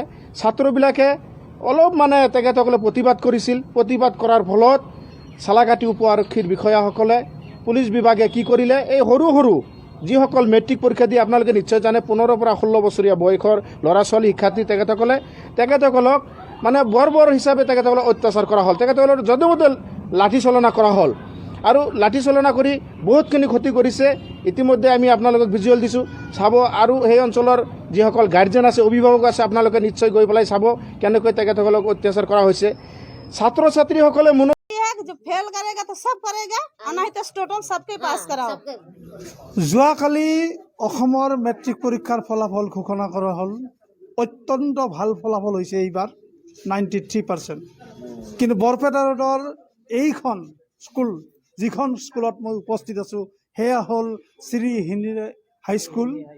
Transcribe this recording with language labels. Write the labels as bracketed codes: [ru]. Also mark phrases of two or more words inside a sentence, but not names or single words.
[as] ছাত্ৰবিলাকে অলপ মানে তেখেতসকলে প্ৰতিবাদ কৰিছিল, প্ৰতিবাদ কৰাৰ ফলত চালাঘাটী উপ আৰক্ষীৰ বিষয়াসকলে পুলিচ বিভাগে কি কৰিলে, এই সৰু সৰু যিসকল মেট্ৰিক পৰীক্ষা দিয়ে আপোনালোকে নিশ্চয় জানে 15 পৰা 16 বছৰীয়া বয়সৰ ল'ৰা ছোৱালী শিক্ষাৰ্থী তেখেতসকলক মানে বৰ্বৰ হিচাপে তেখেতসকলক অত্যাচাৰ কৰা হ'ল, তেখেতসকলৰ য'তে মতে লাঠি চলনা কৰা হ'ল আৰু লাঠি চলনা কৰি বহুতখিনি ক্ষতি কৰিছে। ইতিমধ্যে আমি আপোনালোকক ভিজুৱেল দিছোঁ, চাব। আৰু সেই অঞ্চলৰ যিসকল গাৰ্জেন আছে অভিভাৱক আছে আপোনালোকে নিশ্চয় গৈ পেলাই চাব কেনেকৈ তেখেতসকলক অত্যাচাৰ কৰা হৈছে। ছাত্ৰ ছাত্ৰীসকলে [hi] जो फेल करेगा तो सब करेगा और नहीं तो टोटल सबके पास कराओ। [as] যোৱাকালি অসমৰ মেট্ৰিক পৰীক্ষাৰ ফলাফল ঘোষণা কৰা হ'ল। অত্যন্ত ভাল ফলাফল হৈছে এইবাৰ 93%। কিন্তু বৰপেটা ৰোডৰ এইখন স্কুল, যিখন স্কুলত মই উপস্থিত আছোঁ, সেয়া হ'ল শ্ৰী হিন্দী হাইস্কুল।